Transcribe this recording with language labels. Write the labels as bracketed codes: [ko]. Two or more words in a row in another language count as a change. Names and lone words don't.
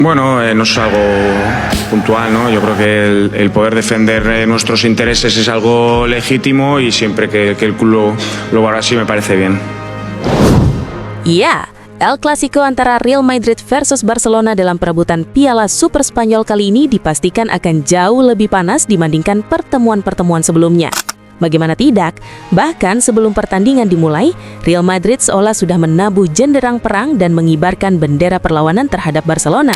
[es] Bueno, no es algo puntual, ¿no? Yo creo que el poder defender nuestros intereses es algo legítimo y siempre que el club lo haga así me parece bien. [id] Ya, El Clasico antara Real Madrid versus Barcelona dalam perebutan Piala Super Spanyol kali ini dipastikan akan jauh lebih panas dibandingkan pertemuan-pertemuan sebelumnya. Bagaimana tidak, bahkan sebelum pertandingan dimulai, Real Madrid seolah sudah menabuh jenderang perang dan mengibarkan bendera perlawanan terhadap Barcelona.